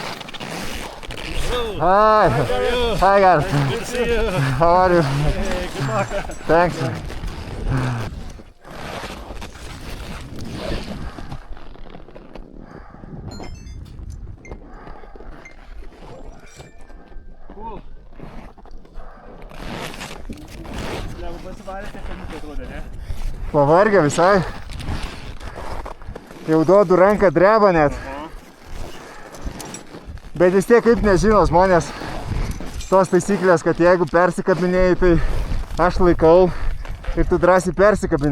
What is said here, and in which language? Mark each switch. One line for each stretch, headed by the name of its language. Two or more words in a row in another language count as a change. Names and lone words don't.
English: Hi. Hi, guys. Good to see you. How are you? Hey, good luck. Thanks. Cool.
Lithuanian: Lengva pasivarė, tai kamukai atrodė, ne? Pavargę visai. Jau duodu ranką dreba net. Bet vis tiek kaip nežino žmonės tos taisyklės, kad jeigu persikabinėjai, tai aš laikau ir tu drąsiai persikabini.